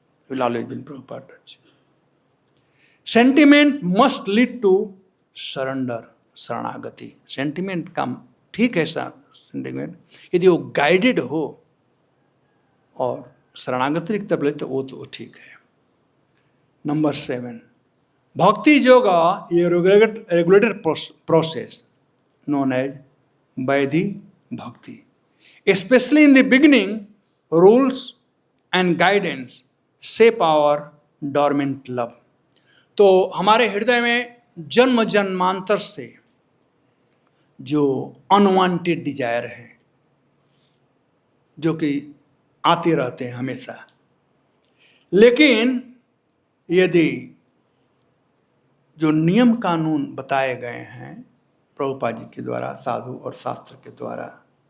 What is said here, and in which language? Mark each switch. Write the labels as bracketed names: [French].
[English] Will always be in Prabhupada touch. Sentiment must lead to surrender, शरणागति। [Hindi] Sentiment का ठीक है सेंटिमेंट, यदि वो गाइडेड हो और शरणागति की तरफ ले तो वो तो ठीक है। [English] Number 7, bhakti yoga ये regulated process known as vaidhi bhakti, especially in the beginning, rules and guidance shape our dormant love। [Hindi] तो हमारे हृदय में जन्म जन्मांतर से जो अनवांटेड डिजायर है, जो कि आते रहते हैं हमेशा, लेकिन यदि जो नियम कानून बताए गए हैं प्रभुपाद जी के द्वारा, साधु और शास्त्र के द्वारा,